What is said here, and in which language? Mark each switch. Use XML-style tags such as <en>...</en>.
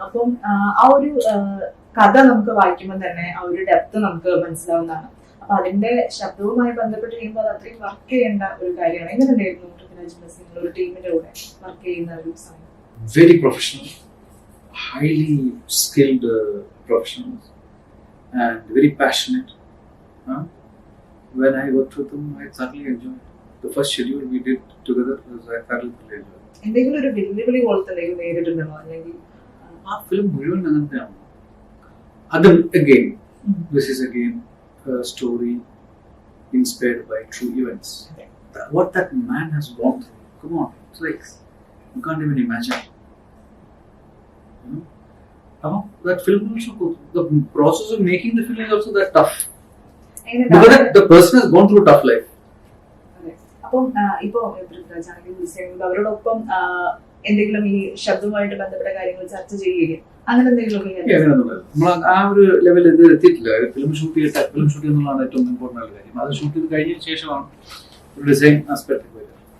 <ml>അപ്പം ആ ഒരു കഥ നമുക്ക് വായിക്കുമ്പോൾ തന്നെ ആ ഒരു ഡെപ്ത് നമുക്ക് മനസ്സിലാവുന്നതാണ്. അപ്പൊ അതിന്റെ ശബ്ദവുമായി ബന്ധപ്പെട്ട് കഴിയുമ്പോൾ അത് അത്രയും വർക്ക് ചെയ്യേണ്ട ഒരു കാര്യമാണ്. എങ്ങനെ ഉണ്ടായിരുന്നു നിങ്ങൾ ഒരു ടീമിന്റെ കൂടെ വർക്ക് ചെയ്യുന്ന ഒരു സമയം?</ml> <en>Very professional, highly skilled professionals, and very passionate. When I worked with them, I thoroughly enjoyed. The first schedule we did together was I thoroughly enjoyed.</en> <ml>എന്തെങ്കിലും ഒരു വെല്ലുവിളി പോലത്തെ നേരിട്ടുണ്ടോ? അല്ലെങ്കിൽ ആ ഫിലിം മുഴുവൻ അങ്ങനത്തെയാണ്.</ml> <en>അത് again, this is again a story inspired by true events. What that man has gone through, come on, it's like you can't even imagine. That film also, the process of making the film is also that tough. Because the person has gone through a tough life.</en> <ml>അപ്പം ഇപ്പോ അവരോടൊപ്പം എന്തെങ്കിലും ഈ ശബ്ദവുമായിട്ട് ബന്ധപ്പെട്ട കാര്യങ്ങൾ ചർച്ച ചെയ്യുകയും അങ്ങനെ എന്തെങ്കിലും നമ്മൾ ആ ഒരു ലെവലിൽ ഇത് എത്തിയിട്ടില്ല. ഫിലിം ഷൂട്ട് എന്നുള്ളതാണ് ഏറ്റവും ഇമ്പോർട്ടൻ്റ് ആയ കാര്യം. അത് ഷൂട്ട് ചെയ്ത് കഴിഞ്ഞതിന് ശേഷമാണ് ഒരു ഡിസൈൻ ആസ്പെക്ട് വരിക.</ml>